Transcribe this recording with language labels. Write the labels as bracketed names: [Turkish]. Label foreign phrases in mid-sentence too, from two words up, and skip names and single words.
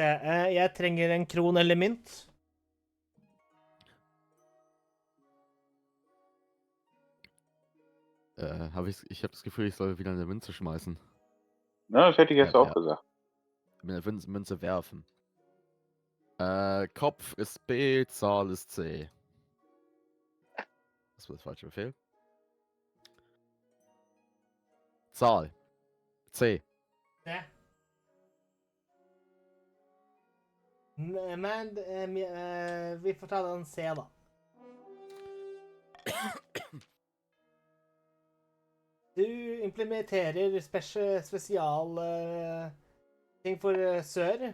[Norwegian] Jeg trenger en kron eller mynt. [German] Ich habe das Gefühl, ich soll wieder eine Münze schmeißen. Ja, das hätte ich jetzt Ja, auch ja. gesagt. Mit einer Münze werfen. Kopf ist B, Zahl ist C. Das war der falsche Befehl. Zahl. C. Ja. [Norwegian] Men vi får ta den C, da. Du implementerer spesial ting for sør.